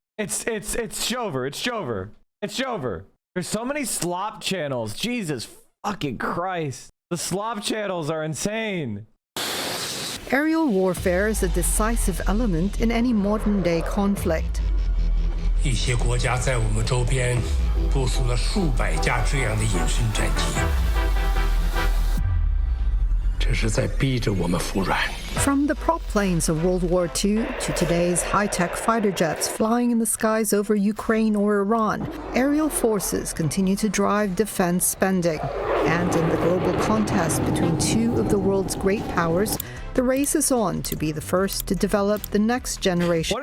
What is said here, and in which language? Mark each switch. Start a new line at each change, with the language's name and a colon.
English: It's Jover. There's so many slop channels. Jesus fucking Christ. The Slav channels are insane. Aerial warfare is a decisive element in any modern-day conflict.
Chinese: 一些国家在我们周边部署了数百架这样的隐身战机，这是在逼着我们服软。
English: From the prop planes of World War II to today's high-tech fighter jets flying in the skies over Ukraine or Iran, aerial forces continue to drive defense spending. And in the global contest between two of the world's great powers, the race is on to be the first to develop the next generation.